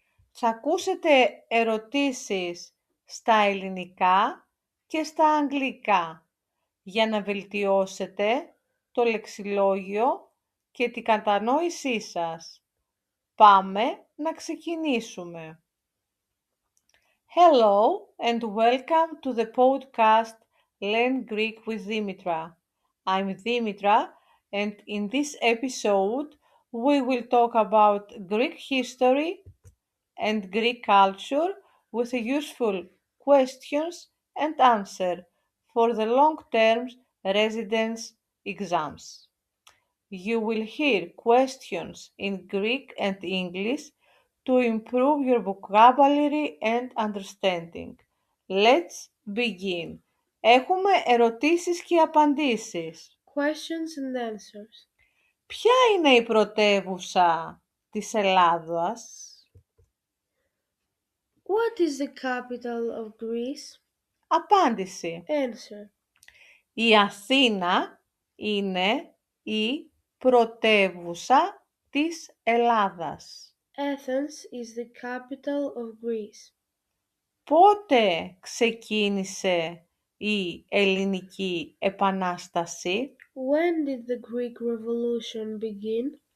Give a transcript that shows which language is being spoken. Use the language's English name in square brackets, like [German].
[Greek] Θα ακούσετε ερωτήσεις στα ελληνικά και στα αγγλικά για να βελτιώσετε το λεξιλόγιο και την κατανόησή σας. Πάμε να ξεκινήσουμε. [English] Hello and welcome to the podcast Learn Greek with Dimitra. I'm Dimitra and in this episode we will talk about Greek history and Greek culture with useful questions and answer for the long-term residence exams. You will hear questions in Greek and English to improve your vocabulary and understanding. Let's begin. [Greek] Έχουμε ερωτήσεις και απαντήσεις. [English] Questions and answers. [Greek] Ποια είναι η πρωτεύουσα της Ελλάδας? [English] What is the capital of Greece? [Greek] Απάντηση. [English] Answer. [Greek] Η Αθήνα είναι η πρωτεύουσα της Ελλάδας. [English] Athens is the capital of Greece. [Greek] Πότε ξεκίνησε η Ελληνική Επανάσταση? [English] When did the Greek Revolution begin?